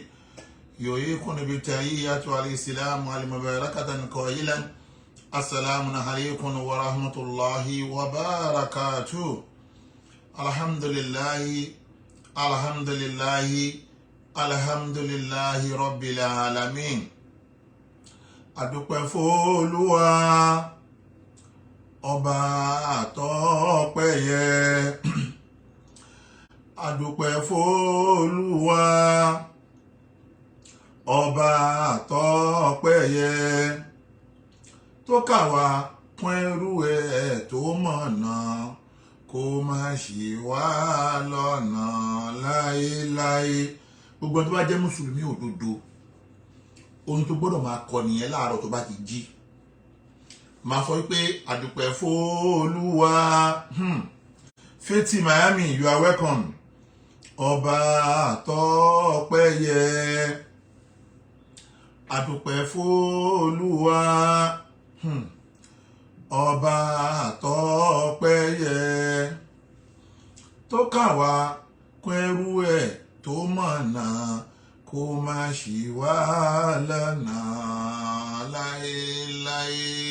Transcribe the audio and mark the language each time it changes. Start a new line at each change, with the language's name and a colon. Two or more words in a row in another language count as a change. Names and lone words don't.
Arabic: يحييكم بالتحية والسلام المباركة قائلا السلام عليكم ورحمة الله وبركاته. الحمد لله الحمد لله الحمد لله رب العالمين.
Yoruba: Adúpẹ́ f'Olúwa ọba àtọ́pẹ́ yẹ. Adúpẹ́ f'Olúwa ọba àtọ́pẹ́ yẹ. Tó kà wá kún ẹrú ẹ̀ tó mọ̀nà kó má ṣì wá lọ́nà láéláé. Gbogbo tó bá jẹ́ mùsùlùmí òdodo ohun tó gbọ́dọ̀ máa kọ nìyẹn láàárọ̀ tó bá ti jí. Máa sọ wípé àdúpẹ́ f'Olúwa.
English: Faith Miami, you are welcome.
Yoruba: Ọba àtọ́pẹ́ yẹ. adúpẹ́ f'Olúwa ọba àtọ́pẹ́ yẹ tó kà wá kún ẹrú ẹ̀ tó mọ̀nà kó má ṣì wá lọ́nà láéláé.